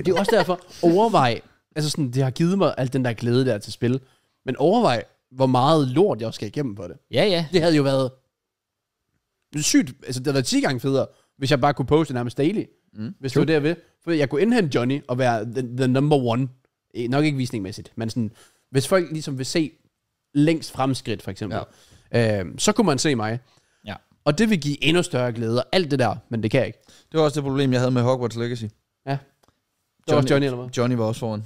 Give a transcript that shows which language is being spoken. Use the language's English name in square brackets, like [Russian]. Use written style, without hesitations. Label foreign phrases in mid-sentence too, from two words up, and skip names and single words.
[Danish] Det er også derfor, overvej, altså sådan, det har givet mig alt den der glæde der til spil, men overvej, hvor meget lort jeg skal igennem på det. Ja. Det havde jo været sygt, altså det havde været 10 gange federe, hvis jeg bare kunne poste nærmest daily. Hvis det var derved. For jeg kunne indhente Johnny og være [English] the number one. [Danish] Nok ikke visningmæssigt, men sådan, hvis folk ligesom vil se længst fremskridt, for eksempel, så kunne man se mig. Ja. Og det vil give endnu større glæde, og alt det der, men det kan jeg ikke. Det var også det problem, jeg havde med Hogwarts Legacy. Ja. Det var også Johnny, eller hvad? Johnny var også foran.